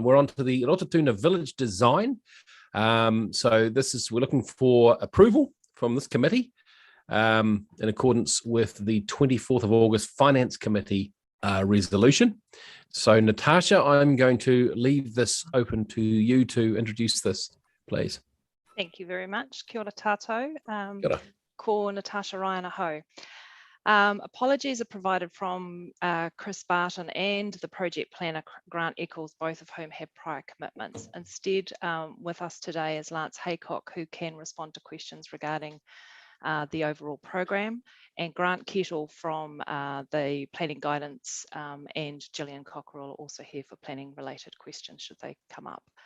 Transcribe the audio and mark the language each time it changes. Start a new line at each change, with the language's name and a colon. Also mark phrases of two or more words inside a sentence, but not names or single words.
English: We're on to the Rotatuna Village Design. So we're looking for approval from this committee in accordance with the 24th of August Finance Committee resolution. So Natasha, I'm going to leave this open to you to introduce this, please. Thank you very much.
Māori: Kia ora tātou. Kia ora. Ko Natasha Ryan aho.
English: Apologies are provided from Chris Barton and the project planner Grant Eccles, both of whom have prior commitments. Instead, with us today is Lance Haycock, who can respond to questions regarding the overall program, and Grant Kettle from the planning guidance, and Gillian Cockerell also here for planning related questions should they come up.